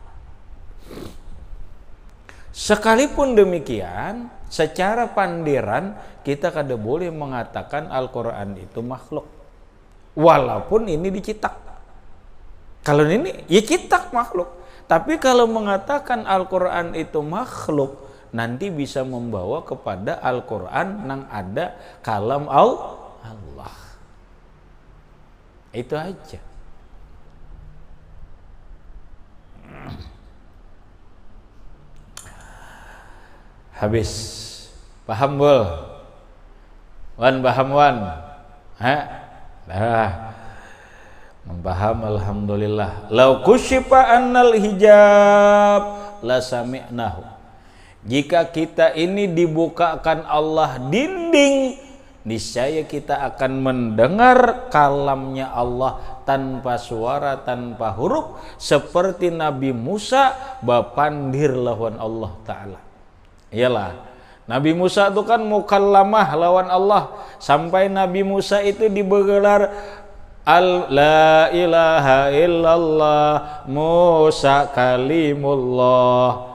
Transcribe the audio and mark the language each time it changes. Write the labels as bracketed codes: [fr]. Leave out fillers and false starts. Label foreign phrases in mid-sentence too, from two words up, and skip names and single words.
[bjn] Sekalipun demikian, secara pandiran kita kada boleh mengatakan Al-Quran itu makhluk, walaupun ini dicetak. [id] Kalau ini ya cetak makhluk, tapi kalau mengatakan Al-Quran itu makhluk, nanti bisa membawa kepada Al-Quran yang ada kalam Allah. Itu aja. Habis. [bjn] Paham bol? Wan paham wan? [id] Paham, alhamdulillah. [ar] لو كشف الحجاب لسمعناه. [id] Jika kita ini dibukakan Allah dinding, niscaya kita akan mendengar kalamnya Allah tanpa suara, tanpa huruf, seperti Nabi Musa bapandir lawan Allah Ta'ala. Iyalah, Nabi Musa itu kan mukallamah lawan Allah, sampai Nabi Musa itu digelar [ar] لا إله إلا الله موسى كليم الله.